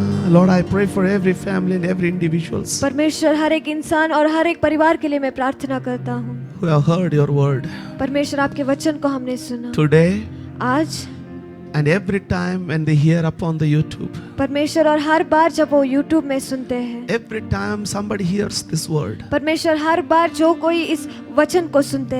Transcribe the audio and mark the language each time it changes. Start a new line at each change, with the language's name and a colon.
English: Lord, I pray for every family and every individuals
Hindi: परमेश्वर हर एक इंसान और हर एक परिवार के लिए मैं प्रार्थना करता हूँ।
English: who have heard your word
Hindi: परमेश्वर आपके वचन को हमने सुना
English: today
Hindi: आज,
English: and every time when they hear upon the YouTube.
Hindi: परमेश्वर और हर बार जब वो YouTube में सुनते हैं,
English: Every time somebody hears this word,
Hindi: परमेश्वर हर बार जो कोई इस वचन को सुनते